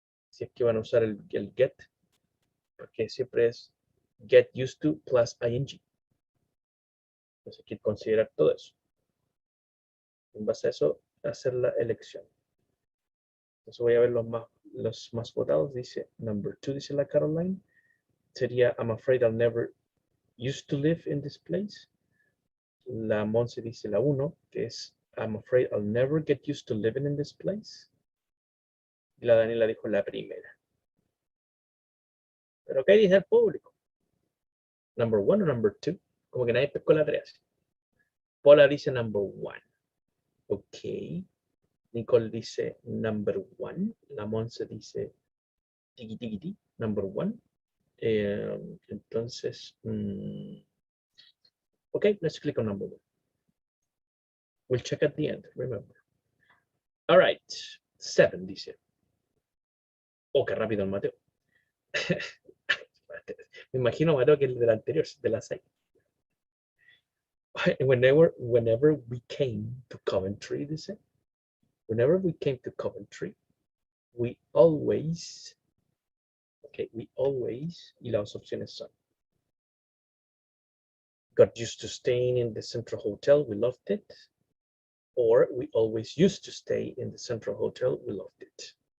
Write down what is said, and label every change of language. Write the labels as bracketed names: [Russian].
[Spanish] Si es que van a usar el get, porque siempre es get used to plus ing. Entonces hay que considerar todo eso. En base a eso, hacer la elección. Entonces voy a ver los más votados. Dice number 2, dice la Caroline. [English] Sería I'm afraid I'll never used to live in this place. [Spanish] La Monse dice la 1, que es [English] I'm afraid I'll never get used to living in this place. [Spanish] Y la Daniela dijo la primera. ¿Pero qué dice el público? [English] ¿Number 1 o number 2? [Spanish] Como que nadie pescó la 3. Paula dice number 1. Ok. Nicole dice number 1. La Monse dice tiki tiki tiki, number 1. [English] Entonces, ok, let's click on number 1. We'll check at the end, remember. All right, 7 dice. Oh, [Spanish] qué rápido el Mateo. Me imagino, Mateo, que el del anterior, de las 6. [English] Whenever we came to Coventry, dice, whenever we came to Coventry, we always, okay, we always, [Spanish] y las opciones son, [English] got used to staying in the Central Hotel, we loved it, or we always used to stay in the Central Hotel, we loved it.